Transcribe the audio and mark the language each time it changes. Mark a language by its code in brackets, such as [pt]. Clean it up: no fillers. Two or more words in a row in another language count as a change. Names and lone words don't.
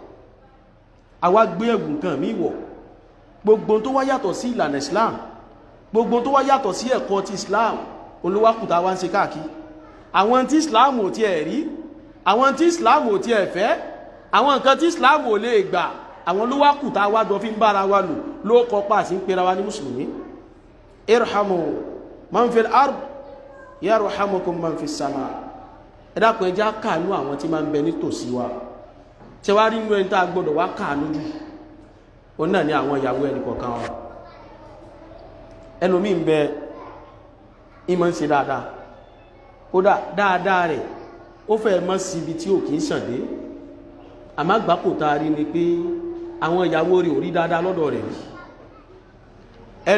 [yo] àwa gbé ẹ̀gùn kan mí wọ̀ gbogbo tó wá yàtọ̀ sí ìlànà Islam gbogbo tó wá yàtọ̀ sí ẹ̀kọ́ ti Islam olówákùtà wá ń ṣe káàkiri àwọn tí Islam ò tiẹ̀ rí àwọn tí Islam ò tiẹ̀ fẹ́ àwọn nǹkan tí Islam ò lè gbà àwọn olówákùtà wá jọ fi ń bára wa lò ló kọ́ pàṣẹ ń pera wa ní mùsùlùmí [ar] ارحموا من في الأرض يرحمكم من في السماء [yo] ẹ dákun ẹ jẹ́ á káàánú àwọn tí máa ń bẹ nítòsí wa tí wá rí inú ẹni tá a gbọ́dọ̀ wá káàánú jù òun náà ní àwọn ìyàwó ẹnì kọ̀ọ̀kan wa ẹlòmíì ń bẹ ìmọ̀ ń ṣe dáadáa kódà dáadáa rẹ̀ ó fẹ́ mọ́ sí ibi tí ò kì í sàn dé àmọ́ àgbákò tá a rí ni pé àwọn ìyàwó rẹ̀ ò rí dáadáa lọ́dọ̀ rẹ̀ rí ẹ